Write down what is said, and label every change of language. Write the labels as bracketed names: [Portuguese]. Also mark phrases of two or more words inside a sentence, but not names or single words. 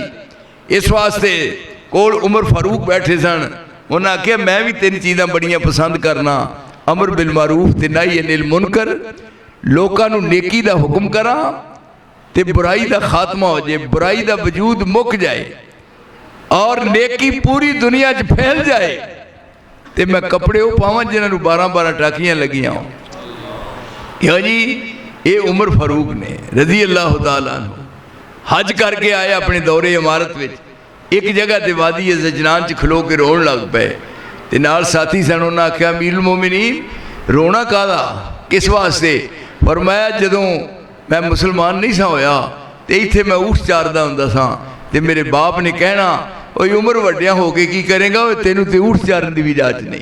[Punjabi] اس واسطے کول عمر فاروق بیٹھے سن، انہیں آکھیا میں بھی تیری چیزاں بڑیاں پسند کرنا, [Arabic] أمر بالمعروف [Punjabi] ते [Arabic] نهي عن المنكر, [Punjabi] لوکاں نوں نیکی دا حکم کرا تے برائی دا خاتمہ ہو جائے، برائی دا وجود مک جائے اور نیکی پوری دنیا چ پھیل جائے. تے میں کپڑے وہ پاواں جنہاں نوں 12-12 ٹاکیاں لگیاں ہو. کیوں جی? [Urdu] یہ عمر فاروق نے [Arabic] رضي الله تعالى عنه [Urdu] حج کر کے آئے اپنے دورِ امارت میں. [Punjabi] اک جگہ تے وادی ضجنان چ کھلو کے رون لگ پے تے نال ساتھی سن. انہیں آکھیا امیرالمومنین رونا کاہدا، کس واسطے? فرمایا جدوں میں مسلمان نہیں سا ہویا تے ایتھے میں اوٹھ چاردا ہوندا سا تے میرے باپ نے کہنا اوئے عمر وڈیا ہو کے کی کرےگا، اوئے تینوں تے اوٹھ چارن دی بھی جاچ نہیں.